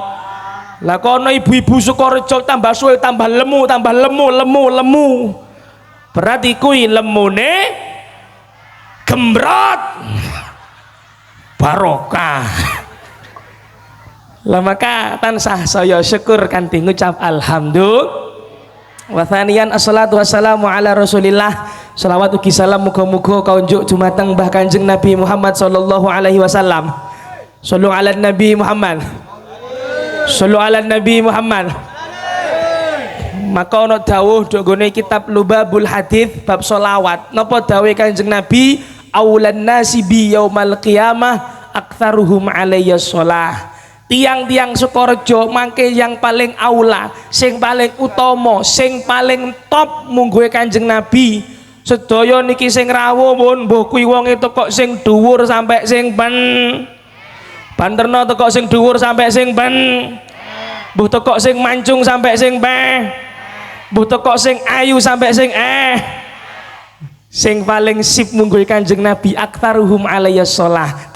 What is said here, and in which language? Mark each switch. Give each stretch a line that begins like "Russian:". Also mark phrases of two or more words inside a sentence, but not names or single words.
Javanese: Lah kono ibu-ibu Sukorejo tambah suwe, tambah lemu, berarti kuwi lemune gembrot barokah. Lah maka tansah saya syukur kanthi ngucap alhamdulillah.
Arabic: وثانيا الصلاة والسلام على رسول الله.
Javanese: Selawat ugi salam muga-muga kaunjuk dumateng Mbah Kanjeng Nabi Muhammad
Arabic: صلى الله عليه وسلم. صلوا على نبي محمد. صلوا على نبي محمد.
Javanese: Maka ana dawuh nggone kitab Lubabul Hadits bab sholawat. Napa dawuhe Kanjeng Nabi?
Arabic: أولى الناس بي يوم القيامة أكثرهم علي صلاة.
Javanese: Tiang-tiang Sukorejo mangke
Indonesian: yang paling aula,
Javanese: sing paling utama, sing paling top mungguhe Kanjeng Nabi. Sedaya niki sing rawuh pun mbuh kuwi wonge teko sing dhuwur sampai sing banterno teko sing dhuwur sampai sing mbuh teko sing mancung sampai sing mbuh teko sing ayu sampai sing paling sip mungguhe Kanjeng Nabi
Arabic: أكثرهم علي صلاة.